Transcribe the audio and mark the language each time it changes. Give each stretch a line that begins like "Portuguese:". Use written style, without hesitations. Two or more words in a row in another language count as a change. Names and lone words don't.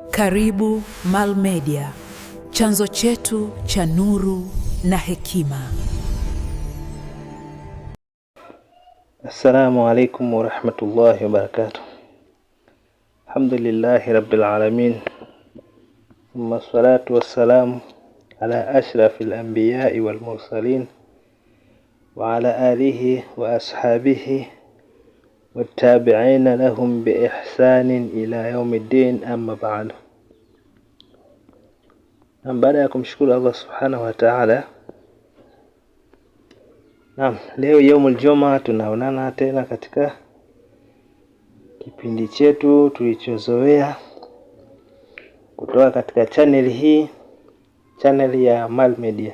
Swahili: Karibu Mal Media, chanzo chetu cha nuru na hekima.
Arabic: السلام عليكم ورحمة الله وبركاته. الحمد لله رب العالمين. ثم الصلاة والسلام على أشرف الأنبياء والمرسلين وعلى آله وأصحابه والتابعين لهم بإحسان إلى يوم الدين، أما بعد.
Swahili: Baada ya kumshukuru Allah
Arabic: سبحانه وتعالى,
Swahili: leo
Arabic: يوم الجمعة
Swahili: tunaonana tena katika kipindi chetu tulichozoea kutoka katika channel hii, channel ya Mal Media.